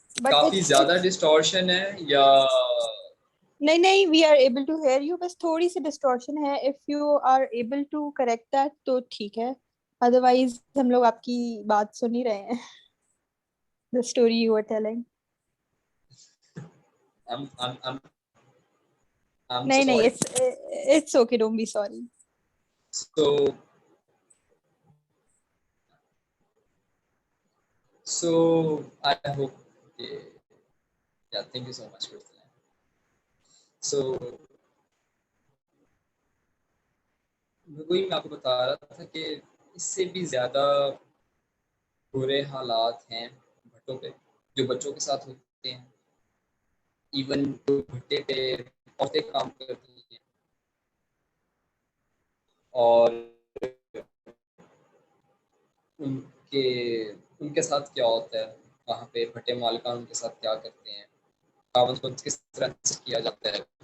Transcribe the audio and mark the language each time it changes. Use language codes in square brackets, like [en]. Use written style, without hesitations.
[ur] کافی زیادہ ڈسٹورشن ہے یا نہیں, [en] we are able to hear you, [ur] بس تھوڑی سی ڈسٹورشن ہے. [en] if you are able to correct that [ur] تو ٹھیک ہے, ادروائز ہم لوگ آپ کی بات سن ہی رہے ہیں. [en] The story you were telling. I'm so [ur] نہیں, [en] sorry. it's okay, don't be sorry. So I hope, yeah, thank you so much for that. [ur] So میں آپ کو بتا رہا تھا کہ اس سے بھی زیادہ برے حالات ہیں بھٹوں پہ جو بچوں کے ساتھ ہوتے ہیں. ایون بھٹے پہ عورتیں کام کرتی ہیں اور ان کے ساتھ کیا ہوتا ہے وہاں پہ, بھٹے مالکان ان کے ساتھ کیا کرتے ہیں, خاوند کو کس طرح سے کیا جاتا ہے.